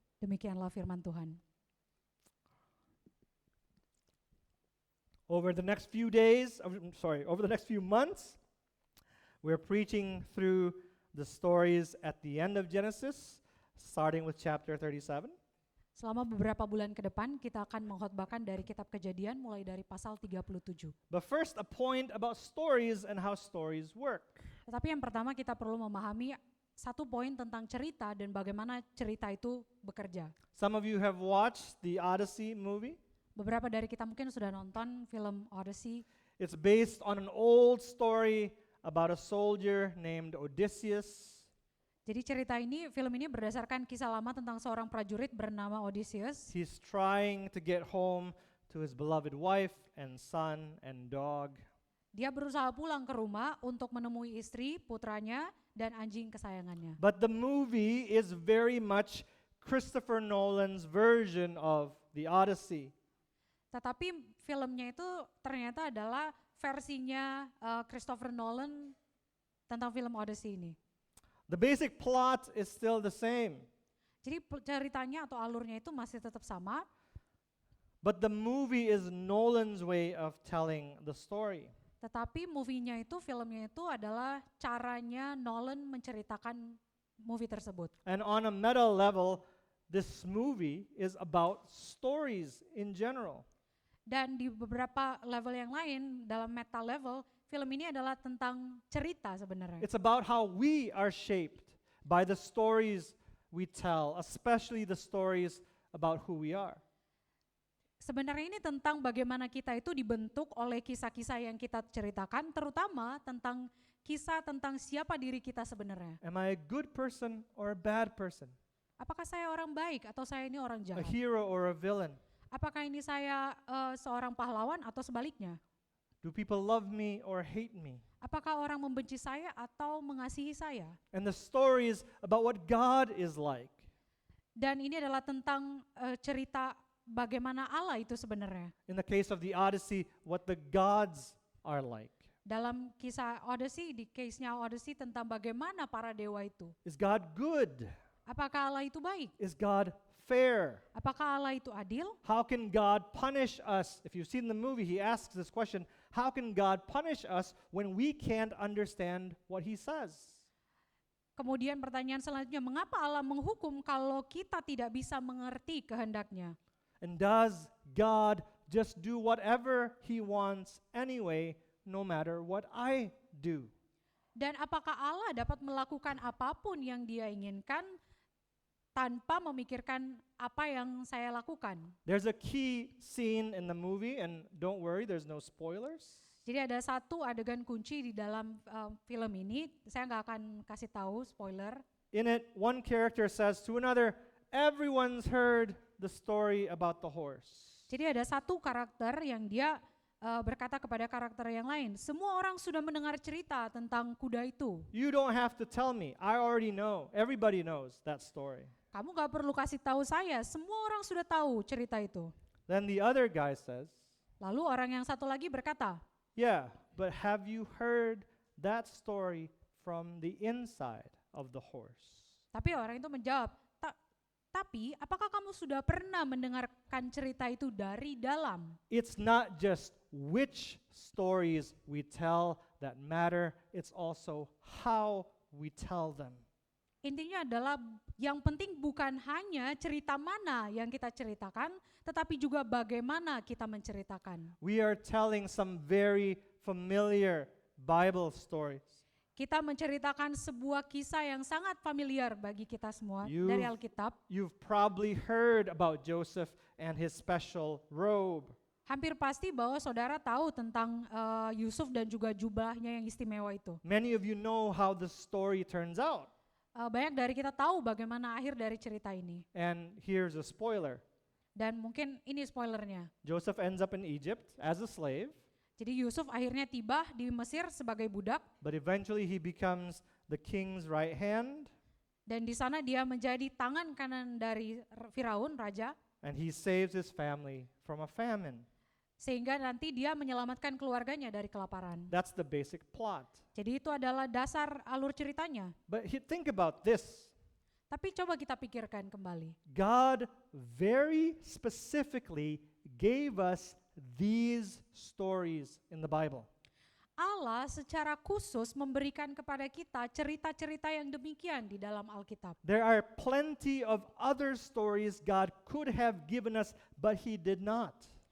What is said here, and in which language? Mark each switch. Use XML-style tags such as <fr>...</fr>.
<id>Demikianlah firman Tuhan.</id> <en>Over the next few months, we're preaching through the stories at the end of Genesis, starting with chapter 37.</en> <id>Selama beberapa bulan ke depan, kita akan mengkhotbahkan dari kitab Kejadian mulai dari pasal 37.</id> <en>But first, a point about stories and how stories work.</en> <id>Tetapi yang pertama kita perlu memahami satu poin tentang cerita dan bagaimana cerita itu bekerja.</id> <en>Some of you have watched the Odyssey movie.</en> <id>Beberapa dari kita mungkin sudah nonton film Odyssey.</id> <en>It's based on an old story about a soldier named Odysseus.</en> <id>Jadi film ini berdasarkan kisah lama tentang seorang prajurit bernama Odysseus.</id> <en>He's trying to get home to his beloved wife and son and dog.</en> <id>Dia berusaha pulang ke rumah untuk menemui istri, putranya, dan anjing kesayangannya.</id> <en>But the movie is very much Christopher Nolan's version of the Odyssey.</en> <id>Tetapi filmnya itu ternyata adalah versinya Christopher Nolan tentang film Odyssey ini.</id> <en>The basic plot is still the same.</en> <id>Jadi ceritanya atau alurnya itu masih tetap sama.</id> <en>But the movie is Nolan's way of telling the story.</en> <id>Tetapi filmnya itu adalah caranya Nolan menceritakan movie tersebut.</id> <en>And on a meta level, this movie is about stories in general.</en> <id>Dan di beberapa level yang lain, dalam meta level, film ini adalah tentang cerita sebenarnya.</id> <en>It's about how we are shaped by the stories we tell, especially the stories about who we are.</en> <id>Sebenarnya ini tentang bagaimana kita itu dibentuk oleh kisah-kisah yang kita ceritakan, terutama tentang kisah tentang siapa diri kita sebenarnya.</id> <en>Am I a good person or a bad person?</en> <id>Apakah saya orang baik atau saya ini orang</id> <en>A</en> <id>jahat?</id> <en>hero or a villain?</en> <id>Apakah ini saya seorang pahlawan atau sebaliknya?</id> <en>Do people love me or hate me?</en> <id>Apakah orang membenci saya atau mengasihi saya?</id> <en>And the stories about what God is like.</en> <id>Dan ini adalah tentang cerita bagaimana Allah itu sebenarnya.</id> <en>In the case of the Odyssey, what the gods are like.</en> <id>Dalam kisah Odyssey, di case-nya Odyssey tentang bagaimana para dewa itu.</id> <en>Is God good?</en> <id>Apakah Allah itu baik?</id> <en>Is God fair?</en> <id>Apakah Allah itu adil?</id> <en>How can God punish us? If you've seen the movie, he asks this question, how can God punish us when we can't understand what he says?</en> <id>Kemudian pertanyaan selanjutnya, mengapa Allah menghukum kalau kita tidak bisa mengerti kehendaknya?</id> <en>And does God just do whatever he wants anyway, no matter what I do?</en> <id>Dan apakah Allah dapat melakukan apapun yang dia inginkan tanpa memikirkan apa yang saya lakukan?</id> <en>There's a key scene in the movie, and don't worry, there's no spoilers.</en> <id>Jadi ada satu adegan kunci di dalam film ini, saya nggak akan kasih tahu spoiler.</id> <en>In it, one character says to another, everyone's heard the story about the horse.</en> <id>Jadi ada satu karakter yang dia berkata kepada karakter yang lain, semua orang sudah mendengar cerita tentang kuda itu.</id> <en>You don't have to tell me. I already know. Everybody knows that story.</en> <id>Kamu gak perlu kasih tahu saya, semua orang sudah tahu cerita itu.</id> <en>Then the other guy says,</en> <id>Lalu orang yang satu lagi berkata,</id> <en>yeah, but have you heard that story from the inside of the horse?</en> <id>tapi orang itu menjawab, tapi apakah kamu sudah pernah mendengarkan cerita itu dari dalam?</id> <en>It's not just which stories we tell that matter, it's also how we tell them.</en> <id>Intinya adalah yang penting bukan hanya cerita mana yang kita ceritakan, tetapi juga bagaimana kita menceritakan.</id> <en>We are telling some very familiar Bible stories.</en> <id>Kita menceritakan sebuah kisah yang sangat familiar bagi kita semua</id> <en>You-</en> <id>dari Alkitab.</id> <en>You've probably heard about Joseph and his special robe.</en> <id>Hampir pasti bahwa saudara tahu tentang Yusuf dan juga jubahnya yang istimewa itu.</id> <en>Many of you know how the story turns out.</en> <id>Banyak dari kita tahu bagaimana akhir dari cerita ini.</id> <en>And here's a spoiler.</en> <id>Dan mungkin ini spoilernya.</id> <en>Joseph ends up in Egypt as a slave,</en> <id>Jadi Yusuf akhirnya tiba di Mesir sebagai budak</id> <en>but eventually he becomes the king's right hand,</en> <id>dan di sana dia menjadi tangan kanan dari Firaun, raja,</id> <en>and he saves his family from a famine.</en> <id>sehingga nanti dia menyelamatkan keluarganya dari kelaparan.</id> <en>That's the basic plot.</en> <id>Jadi itu adalah dasar alur ceritanya.</id> <en>But think about this.</en> <id>Tapi coba kita pikirkan kembali.</id> <en>God very specifically gave us these stories in the Bible.</en> <id>Allah secara khusus memberikan kepada kita cerita-cerita yang demikian di dalam Alkitab.</id> <en>There are plenty of other stories God could have given us, but he did not.</en>